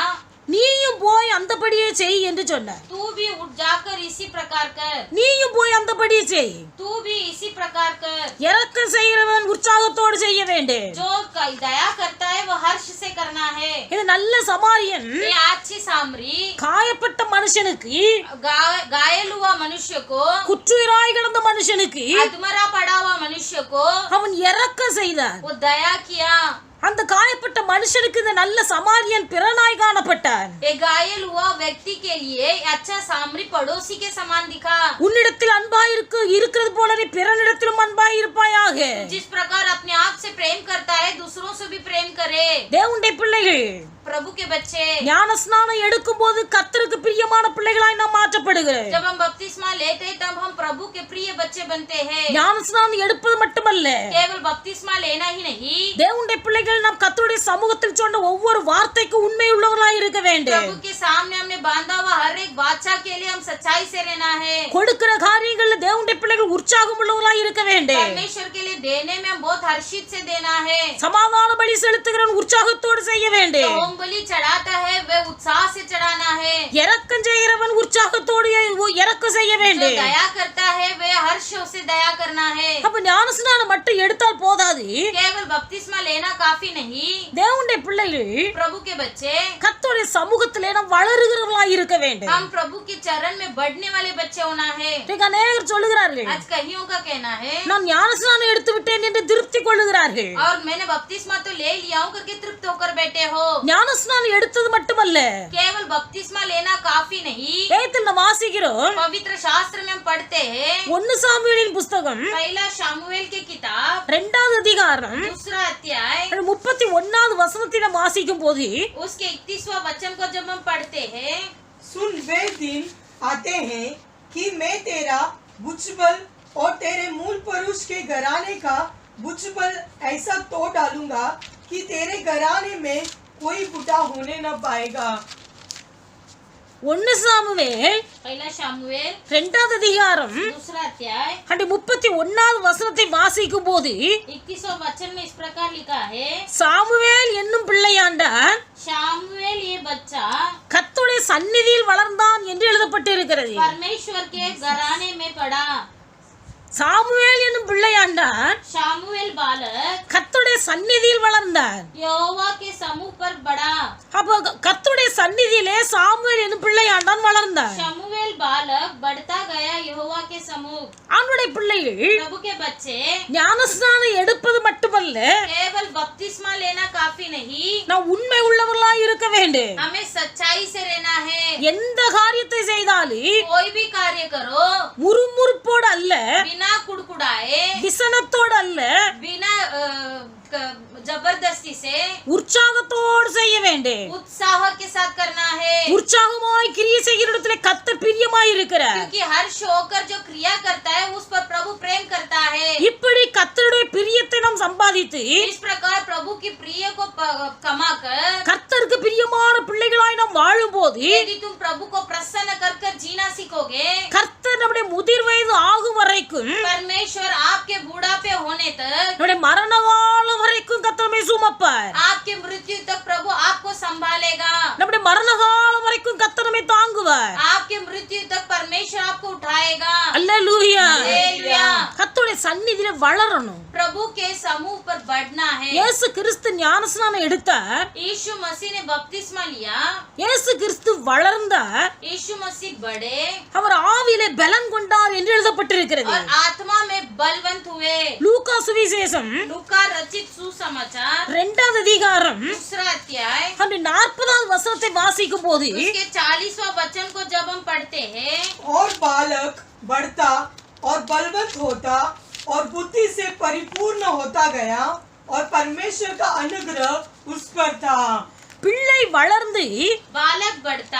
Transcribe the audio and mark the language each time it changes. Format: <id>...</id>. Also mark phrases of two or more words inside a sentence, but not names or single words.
<ta>நீயும் போய் அந்தபடியே செய் என்று சொன்னார்.</ta> <hi>तू भी उठ जाकर इसी प्रकार कर।</hi> <ta>நீயும் போய் அந்தபடியே செய்.</ta> <hi>तू भी इसी प्रकार कर।</hi> <ta>இரக்கம் செய்கிறவன் உற்சாகத்தோடு செய்ய வேண்டும்.</ta> <hi>जो दया करता है वो हर्ष से करना है।</hi> <ta>இது நல்ல சமாரியன்</ta> <hi>ये अच्छी सामरी</hi> <ta>காயப்பட்ட மனுஷனுக்கு,</ta> <hi>घायल हुआ मनुष्य को,</hi> <ta>குற்றுயிராய் கிடந்த மனுஷனுக்கு</ta> <hi>अधमरा पड़ा हुआ मनुष्य को</hi> <ta>அவன் இரக்கம் செய்தான்.</ta> <hi>वो दया किया।</hi> <ta>அந்த காயப்பட்ட மனுஷனுக்கு இந்த நல்ல சமாரியன் பிறனாய் காணப்பட்டான்.</ta> <hi>एक घायल हुआ व्यक्ति के लिए अच्छा सामरी पड़ोसी के समान दिखा।</hi> <ta>உன்னிடத்தில் அன்பாய் இருக்கிறது போல நீ பிறனிடத்திலும் அன்பாய் இருப்பாயாக.</ta> <hi>जिस प्रकार अपने आप से प्रेम करता है दूसरों से भी प्रेम करे।</hi> <ta>தேவனுடைய பிள்ளைகள்</ta> <hi>प्रभु के बच्चे</hi> <ta>ஞான ஸ்நானம் எடுக்கும் போது கர்த்தருக்கு பிரியமான பிள்ளைகளாய் நாம் மாற்றப்படுகிறோம்.</ta> <hi>जब हम बपतिस्मा लेते हैं तब हम प्रभु के प्रिय बच्चे बनते हैं।</hi> <ta>ஞான ஸ்நானம் எடுப்பது மட்டுமல்ல,</ta> <hi>केवल बपतिस्मा लेना ही नहीं,</hi> <ta>தேவனுடைய பிள்ளைகள் நாம் கர்த்தருடைய சமூகத்தில் சொன்ன ஒவ்வொரு வார்த்தைக்கு உண்மை உள்ளவர்களாய் இருக்க வேண்டும்.</ta> <hi>प्रभु के सामने हमने बांधा हुआ हर एक वाचा के लिए हम सच्चाई से रहना है।</hi> <ta>கொடுக்கிற காரியங்கள்ல தேவனுடைய பிள்ளைகள் உற்சாகம் உள்ளவர்களாய் இருக்க வேண்டும்.</ta> <hi>परमेश्वर के लिए देने में हम बहुत हर्षित से देना है।</hi> <ta>சமாதான பலி செலுத்துகிறவன் உற்சாகத்தோடு செய்ய வேண்டும்.</ta> <hi>होम बलि चढ़ाता है वह उत्साह से चढ़ाना है।</hi> <ta>இரக்கம் செய்கிறவன் உற்சாகத்தோடு இரக்கம் செய்ய</ta> <hi>जो</hi> <ta>வேண்டும்.</ta> <hi>दया करता है वह हर्ष से दया करना है।</hi> <ta>அப்ப ஞான ஸ்நானம் மட்டும் எடுத்தால் போதாது.</ta> <hi>केवल बपतिस्मा लेना काफी नहीं,</hi> <ta>தேவனுடைய பிள்ளைகள்</ta> <hi>प्रभु के बच्चे</hi> <ta>கர்த்தருடைய சமூகத்திலே நாம் வளருகிறவர்களாய் இருக்க வேண்டும்.</ta> <hi>हम प्रभु के चरण में बढ़ने वाले बच्चे होना है।</hi> <ta>இன்னைக்கு அநேகர் சொல்லுகிறார்கள்,</ta> <hi>आज कईयों का कहना है</hi> <ta>நான் ஞான ஸ்நானம் எடுத்து விட்டேன் என்று திருப்தி கொள்ளுகிறார்கள்.</ta> <hi>और मैंने बपतिस्मा तो ले लिया हूँ करके तृप्त होकर बैठे हो।</hi> <ta>ஞான ஸ்நானம் எடுத்தது மட்டுமல்ல,</ta> <hi>केवल बपतिस्मा लेना काफी नहीं,</hi> <ta>வேதத்தில் நாம் வாசிக்கிறோம்,</ta> <hi>पवित्र शास्त्र में हम पढ़ते हैं</hi> <ta>1 சாமுவேலின் புஸ்தகம்</ta> <hi>पहला शामुएल की किताब</hi> <ta>2வது அதிகாரம்</ta> <hi>दूसरा अध्याय</hi> <ta>31வது வசனத்தை நாம் வாசிக்கும் போது</ta> <hi>उसके 31वां वचन को जब हम पढ़ते हैं, सुन वे दिन आते हैं कि मैं तेरा बुचबल और तेरे मूल पुरुष के घराने का बुचबल ऐसा तोड़ डालूंगा कि तेरे घराने में कोई बूढ़ा होने न पाएगा।</hi> <ta>1 சாமுவேல்</ta> <hi>पहला शामुएल</hi> <ta>2வது அதிகாரம்</ta> <hi>दूसरा अध्याय</hi> <ta>31வது வசனத்தை வாசிக்கும் போது</ta> <hi>21वां वचन में इस प्रकार लिखा है,</hi> <ta>சாமுவேல் என்னும் பிள்ளையாண்டான்</ta> <hi>शामुएल ये बच्चा</hi> <ta>கர்த்தருடைய சந்நிதியில் வளர்ந்தான் என்று எழுதப்பட்டிருக்கிறது.</ta> <hi>परमेश्वर के घराने में पड़ा।</hi> <ta>சாமுவேல் என்னும் பிள்ளையாண்டான்</ta> <hi>शामुएल बालक</hi> <ta>கர்த்தருடைய சந்நிதியில் வளர்ந்தான்.</ta> <hi>यहोवा के समूह पर बढ़ा।</hi> <ta>அப்போ கர்த்தருடைய சந்நிதியிலே சாமுவேல் என்னும் பிள்ளையாண்டான் வளர்ந்தான்.</ta> <hi>शमूएल बालक बढ़ता गया यहोवा के समूह।</hi> <ta>அவனுடைய பிள்ளைகள்</ta> <hi>प्रभु के बच्चे</hi> <ta>ஞானஸ்நானம் எடுப்பது மட்டுமல்ல,</ta> <hi>केवल बपतिस्मा लेना काफी नहीं,</hi> <ta>நாம் உண்மை உள்ளவர்களாய் இருக்க வேண்டும்.</ta> <hi>हमें सच्चाई से रहना है।</hi> <ta>எந்த காரியத்தை செய்தாலும்</ta> <hi>कोई भी कार्य करो</hi> <ta>முறுமுறுப்போடு அல்ல,</ta> <hi>बिना कुड़कुड़ाए,</hi> <ta>விசனத்தோடு அல்ல,</ta> <hi>बिना जबरदस्ती से,</hi> <ta>உற்சாகத்தோடு செய்ய வேண்டும்.</ta> <hi>उत्साह के साथ करना है।</hi> <ta>உற்சாகமாய் கிரியை செய்கிற இடத்துல கர்த்தர் பிரியமாய் இருக்கிறார்.</ta> <hi>क्योंकि हर्ष होकर जो क्रिया करता है उस पर प्रभु प्रेम करता है।</hi> <ta>இப்படி கர்த்தருடைய பிரியத்தை நாம் சம்பாதித்து</ta> <hi>इस प्रकार प्रभु की प्रिय को कमाकर</hi> <ta>கர்த்தருக்கு பிரியமான பிள்ளைகளாய் நாம் வாழும்போது</ta> <hi>यदि तुम प्रभु को प्रसन्न कर कर जीना सीखोगे,</hi> <ta>கர்த்தர் நம்முடைய முதிர் வயது ஆகும் வரைக்கும்</ta> <hi>परमेश्वर आपके बुढ़ापे होने तक,</hi> <ta>நம்முடைய மரண காலம் வரைக்கும் கர்த்தரை சுமப்பார்.</ta> <hi>आपके मृत्यु तक प्रभु आपको संभालेगा.</hi> <ta>நம்முடைய மரண காலம் வரைக்கும் கர்த்தரை தாங்குவார்.</ta> <hi>आपके मृत्यु तक परमेश्वर आपको उठाएगा.</hi> <ta>அல்லேலூயா.</ta> <hi>हालेलुया.</hi> <ta>கர்த்தருடைய சந்நிதியில வளரணும்.</ta> <hi>प्रभु के समूह पर बढ़ना है.</hi> <ta>இயேசு கிறிஸ்து ஞானஸ்நானம் எடுத்தார்.</ta> <hi>यीशु मसीह ने बपतिस्मा लिया.</hi> <ta>இயேசு கிறிஸ்து வளர்ந்தார்.</ta> <hi>यीशु मसीह बढ़े</hi> <ta>அவர் ஆவியிலே பலன் கொண்டார் என்று எழுதப்பட்டிருக்கிறது.</ta> <hi>और आत्मा में बलवंत हुए.</hi> <ta>லூக்கா சுவிசேஷம்</ta> <hi>लूका रचित सुसमाचार</hi> <ta>2வது அதிகாரம்</ta> <hi>दूसरा अध्याय</hi> <ta>அந்த 40வது வசனத்தை வாசிக்கும் போது</ta> <hi>उसके 40वां वचन को जब हम पढ़ते हैं, और बालक बढ़ता और बलवंत होता और बुद्धि से परिपूर्ण होता गया और परमेश्वर का अनुग्रह उस पर था.</hi> <ta>பிள்ளை வளர்ந்து</ta> <hi>बालक बढ़ता</hi>